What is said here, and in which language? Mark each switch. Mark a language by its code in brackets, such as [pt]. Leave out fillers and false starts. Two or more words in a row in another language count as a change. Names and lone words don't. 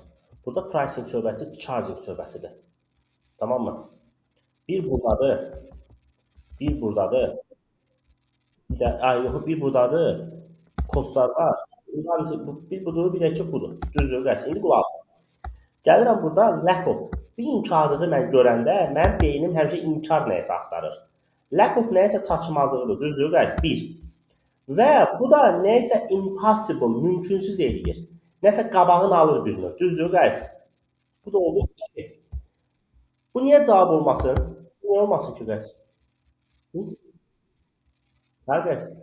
[az] Burada pricing söhbəti charging söhbətidir. Tamam mı? Bir buradadır, bir buradadır. Bir də, yox, bir buradadır. Kostlar var. Bir budur, bir də ki budur. Düzdür, qəs. İndi qulaq asın. Gəlirəm burada [en] lack of. [az] Bir inkarlığı mən görəndə mənim beynim həmişə inkar nəyəsə axtarır. [en] Lack of [az] nəyəsə çatışmazlığıdır. Düzdür, qəs. Bir. Və bu da nəyəsə impossible, mümkünsüz eləyir. Nəsə qabağını alır bir növ. Düzdür, qəs. Bu da olur. Bu niyə cavab olmasın? Niyə olmasın ki, qəs? Hə, qəs.